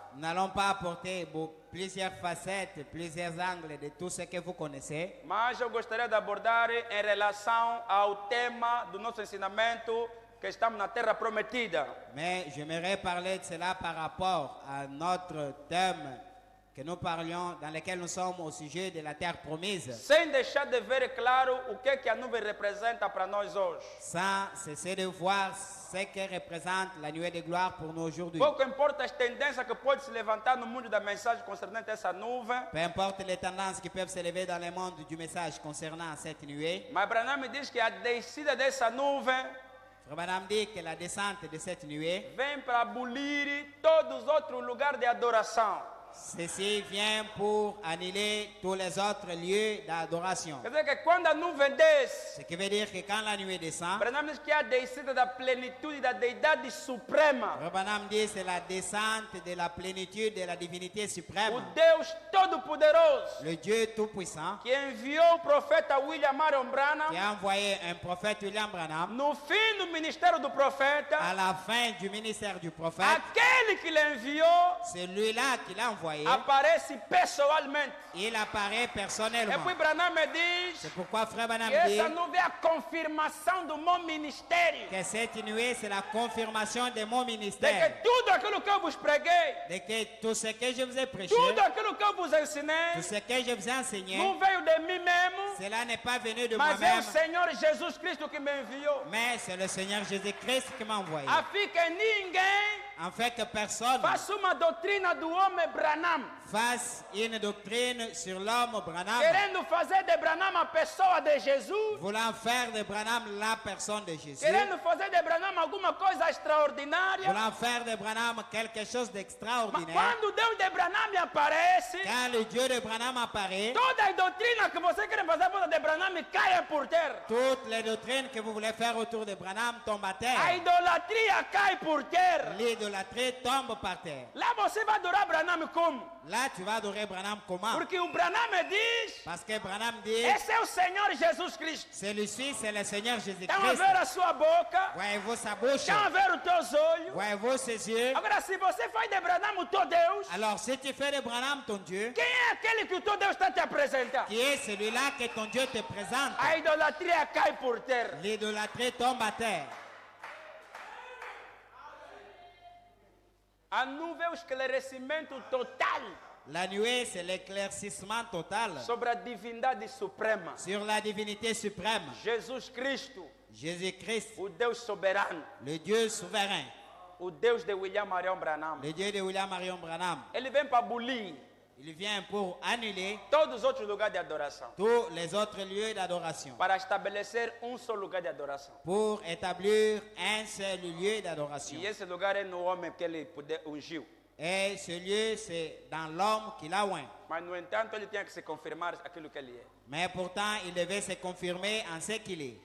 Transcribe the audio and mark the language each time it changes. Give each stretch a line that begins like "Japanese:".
French: Nous n'allons pas apporter plusieurs facettes, plusieurs angles de tout ce que vous connaissez.
Portuguese: Mas eu gostaria de abordar em relação ao tema do nosso ensinamento, que estamos na terra prometida.
French: Mais j'aimerais parler de cela par rapport à notre thème que nous parlions, dans lequel nous sommes au sujet de la terre promise,
Portuguese: Sem deixar de ver claro o que a nuvem representa para nós hoje.
French: sans cesser de voir ce que représente la nuée de gloire pour nous aujourd'hui.
Portuguese: Pouco importa as tendências que podem se levantar no mundo da mensagem concernente a essa nuvem,
French: Peu importe les tendances qui peuvent s'élever dans le monde du message concernant cette nuée,
Portuguese: mas Branham diz que a descida dessa nuvem
French: Frère Branham dit que la descente de cette nuée,
Portuguese: vem para abolir todos os outros lugares de adoração.
French: ceci vient pour annuler tous les autres lieux d'adoration.
Portuguese: Quer dizer que quando a nuvem desce,
French: Ce qui veut dire que quand la nuée descend,
Portuguese: Branham diz que é a descida da plenitude da deidade suprema.
French: Frère Branham dit c'est la descente de la plénitude de la divinité
Portuguese: O
French: suprême,
Portuguese: Deus Todo-Poderoso,
French: le Dieu Tout-Puissant,
Portuguese: que enviou o profeta William Marion Branham
French: qui a envoyé un prophète William Branham
Portuguese: no fim do ministério do profeta,
French: à la fin du ministère du prophète.
Portuguese: aquele que l'enviou
French: Celui-là qui l'a envoyé,
Portuguese: aparece pessoalmente.
French: il apparaît
Portuguese: E
French: personnellement.
Portuguese: puis Branham diz
French: C'est pourquoi Frère Branham
Portuguese: que
French: dit
Portuguese: essa nuvem é a confirmação do meu ministério.
French: que cette nuée, c'est la confirmation de mon
Portuguese: De
French: ministère.
Portuguese: que tudo aquilo que eu vos preguei,
French: De que tout ce que je vous ai prêché,
Portuguese: tudo aquilo que eu vos ensinei,
French: tout ce que je vous ai enseigné,
Portuguese: não veio de mim mesmo,
French: cela n'est pas venu de
Portuguese: mas é o
French: moi-même,
Portuguese: Senhor Jesus Cristo que me enviou.
French: mais c'est le Seigneur Jésus-Christ qui m'a envoyé.
Portuguese: A fim que ninguém
French: En fait, que personne
Portuguese: faça uma doutrina do homem Branham,
French: fasse une doctrine sur l'homme Branham,
Portuguese: querendo fazer de Branham a pessoa de Jesus,
French: voulant faire de Branham la personne de Jésus,
Portuguese: querendo fazer de Branham alguma coisa extraordinária.
French: voulant faire de Branham quelque chose
Portuguese: Mas
French: d'extraordinaire.
Portuguese: quando Deus de Branham aparece,
French: Quand le Dieu de Branham apparaît,
Portuguese: toda a doutrina que você quer fazer volta de Branham cai por terra.
French: toutes les doctrines que vous voulez faire autour de Branham tombent à
Portuguese: A
French: terre.
Portuguese: idolatria cai por terra.
French: L'idolâtrie tombe par terre.
Portuguese: Lá você vai adorar Branham como?
French: Là, tu vas adorer Branham comment?
Portuguese: Porque o Branham diz:
French: Parce que Branham dit,
Portuguese: esse é o Senhor Jesus Cristo.
French: celui-ci, c'est le Seigneur
Portuguese: Estão a
French: Jésus-Christ.
Portuguese: ver a sua boca,
French: Voyez-vous sa bouche?
Portuguese: estão a ver os teus olhos.
French: Voyez-vous ses yeux?
Portuguese: Agora, se você faz de Branham o teu Deus,
French: Alors, si tu fais de Branham ton Dieu,
Portuguese: quem é aquele que o teu Deus está te apresentando?
French: qui est celui-là que ton Dieu te présente,
Portuguese: A idolatria cai por terra.
French: l'idolâtrie tombe à terre.
Portuguese: A nuvem é o esclarecimento total
French: La nuée, c'est l'éclaircissement total
Portuguese: sobre a divindade suprema.
French: sur la divinité suprême,
Portuguese: Jesus Cristo,
French: Jésus-Christ,
Portuguese: o Deus soberano,
French: le Dieu souverain,
Portuguese: o Deus de William Marion Branham.
French: le Dieu de William Marion Branham.
Portuguese: Ele vem para abolir
French: Il vient pour annuler
Portuguese: todos os outros lugares de adoração,
French: tous les autres lieux d'adoration,
Portuguese: para estabelecer só lugar de adoração.
French: pour établir un seul lieu d'adoration.
Portuguese: E esse lugar é no homem que ele ungiu.
French: Et ce lieu, c'est dans l'homme qui l'a oint.
Portuguese: Mas, no entanto, ele tinha que se confirmar aquilo que ele é.
French: Mais pourtant, il devait se confirmer en ce qu'il est.